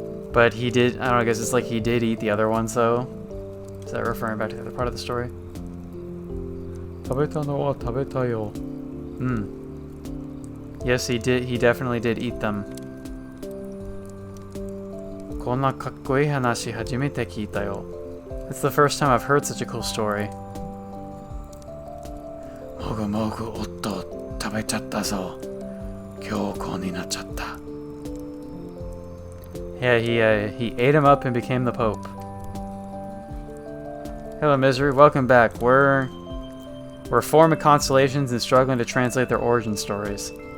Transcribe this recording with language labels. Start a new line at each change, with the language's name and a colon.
English: But he did, I don't know, I guess it's like he did eat the other ones though. Is that referring back to the other part of the story?
Japanese: 食べたのは食べたよ.
English: Yes, he did, he definitely did eat them.
Japanese: こんなかっこいい話初めて聞いたよ.
English: It's the first time I've heard such a cool story.
Japanese: もぐもぐおっと食べちゃったぞ. 強硬になっちゃった.
English: Yeah, he ate him up and became the Pope. Hello, Misery. Welcome back. We're forming constellations and struggling to translate their origin stories.